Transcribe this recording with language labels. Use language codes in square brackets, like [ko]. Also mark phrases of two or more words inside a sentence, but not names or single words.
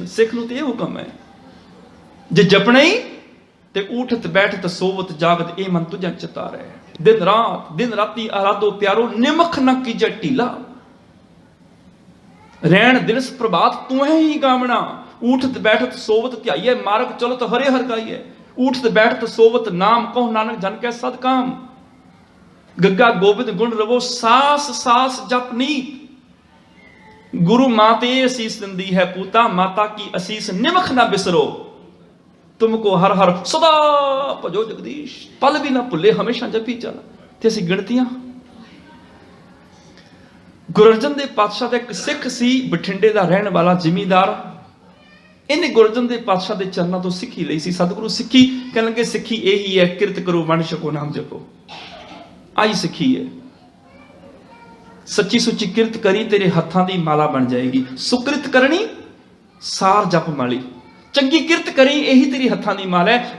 [pa] ਸਿੱਖ ਨੂੰ ਤੇ ਹੁਕਮ ਹੈ, ਜੇ ਜਪਨਾ ਹੀ ਤੇ ਉਠਤ ਬੈਠਤ ਸੋਵਤ ਜਾਗਤ ਏ ਮਨ ਤੁਝਾ ਚਿਤਾਰੇ। ਦਿਨ ਰਾਤੀ ਆਰਾਧੋ ਪਿਆਰੋ, ਨਿਮਖ ਨ ਕੀਜੈ ਢੀਲਾ। ਰੈਣ ਦਿਨਸ ਪ੍ਰਭਾਤ ਤੂ ਹੈ ਹੀ ਗਾਵਣਾ, ਉਠਤ ਬੈਠਤ ਸੋਵਤ ਧਿਆਈਐ, ਮਾਰਗਿ ਚਲਤ ਹਰੇ ਹਰਿ ਗਾਈਐ। ਉਠਤ ਬੈਠਤ ਸੋਵਤ ਨਾਮ, ਕਹੁ ਨਾਨਕ ਜਨ ਕੈ ਸਦ ਕਾਮ। ਗੱਗਾ ਗੋਬਿੰਦ ਗੁਣ ਰਵਹੁ, ਸਾਸਿ ਸਾਸਿ ਜਪਿ ਨੀਤ। ਗੁਰੂ ਮਾਤੇ ਅਸੀਸ ਦਿੰਦੀ ਹੈ ਪੂਤਾ, ਮਾਤਾ ਕੀ ਅਸੀਸ ਨਿਮਖ ਨਾ ਬਿਸਰੋ। ਤੁਮ ਕੋ ਹਰਿ ਹਰਿ ਸਦਾ ਭਜੋ ਜਗਦੀਸ਼, ਪਲ ਭੀ ਨਾ ਭੁੱਲੇ ਹਮੇਸ਼ਾ ਜਪੀ ਚੱਲ। ਤੇ ਅਸੀਂ ਗਿਣਤੀਆਂ। ਗੁਰੂ ਅਰਜਨ ਦੇਵ ਪਾਤਸ਼ਾਹ ਦਾ ਏਕ ਸਿੱਖ ਸੀ, ਬਠਿੰਡੇ ਦਾ ਰਹਿਣ ਵਾਲਾ ਜ਼ਿਮੀਂਦਾਰ। ਇਨ੍ਹੇਂ ਗੁਰੂ ਅਰਜਨ ਦੇਵ ਪਾਤਸ਼ਾਹ ਦੇ ਚਰਨਾਂ ਤੋਂ ਸਿੱਖੀ ਲਈ ਸੀ। ਸਤਿਗੁਰੂ ਸਿੱਖੀ ਕਹਿਣ ਲੱਗੇ, ਸਿੱਖੀ ਯਹੀ ਹੈ, ਕਿਰਤ ਕਰੋ ਵੰਡ ਛਕੋ ਨਾਮ ਜਪੋ। ਆਈ ਸਿੱਖੀ ਹੈ। ਸੱਚੀ ਸੁੱਚੀ ਕਿਰਤ ਕਰੀਂ, ਤੇਰੇ ਹੱਥਾਂ ਦੀ ਮਾਲਾ ਬਣ ਜਾਏਗੀ। ਸੁਕ੍ਰਿਤ ਕਰਣੀ ਸਾਰ ਜਪ ਮਾਲੀ, ਚੰਗੀ ਕਿਰਤ ਕਰੀਂ, ਯਹੀ ਤੇਰੀ ਹੱਥਾਂ ਦੀ ਮਾਲਾ ਹੈ।